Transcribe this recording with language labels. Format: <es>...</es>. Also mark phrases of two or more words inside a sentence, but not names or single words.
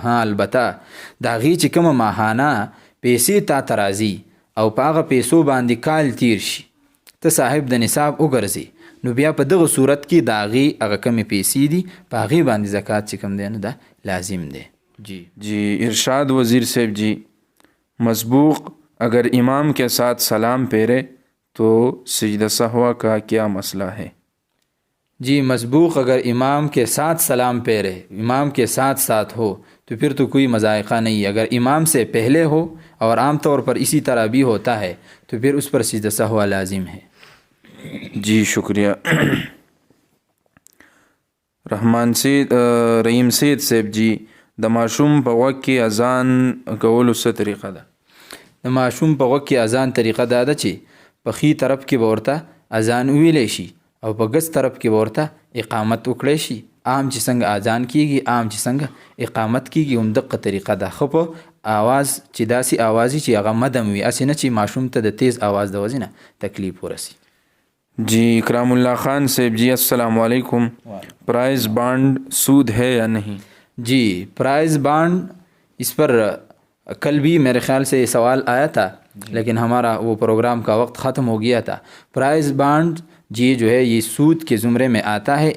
<ps>ها البته د هغې چې کومه ماهانه پیسې تا ته راځي او په هغه پیسو باندې کال تیر شي ته صاحب د نصاب وګرځې نو بیا په دغه صورت کې د هغې هغه کمې پیسې دي په هغې باندې زکات چې کوم دی نو دا لازم دی۔</ps> <ur>جی ارشاد وزیر صاحب جی، مسبوق اگر امام کے ساتھ سلام پھیرے تو سجدہ سہوا کا کیا مسئلہ ہے؟ جی مسبوق اگر امام کے ساتھ سلام پھیرے، امام کے ساتھ ساتھ ہو تو پھر تو کوئی مذائقہ نہیں ہے۔ اگر امام سے پہلے ہو اور عام طور پر اسی طرح بھی ہوتا ہے تو پھر اس پر سجدہ سہوا لازم ہے۔ جی شکریہ۔</ur> <ps>رحیم سید صاحب جی د ماشوم په غوږ کې اذان کولو څه طریقه ده؟ د ماشوم په غوږ کې اذان طریقه دا ده چې په ښي طرف کې به ورته اذان وویلی شي او په ګس طرف کې به ورته اقامت وکړی شي، عام چې څنګه اذان کیږي عام چې څنګه اقامت کیږي همدغه طریقه ده، خو په آواز چې داسې آوازي چې هغه مدم وي، اسې نه چې ماشوم ته د تیز آواز د وجې نه تکلیف ورسی۔</ps> <ur>جی اکرام اللہ خان صاحب جی السلام علیکم، پرائز بانڈ سود ہے یا نہیں؟ جی پرائز بانڈ اس پر کل بھی میرے خیال سے یہ سوال آیا تھا لیکن ہمارا وہ پروگرام کا وقت ختم ہو گیا تھا. پرائز بانڈ جی جو ہے یہ سود کے زمرے میں آتا ہے.</ur>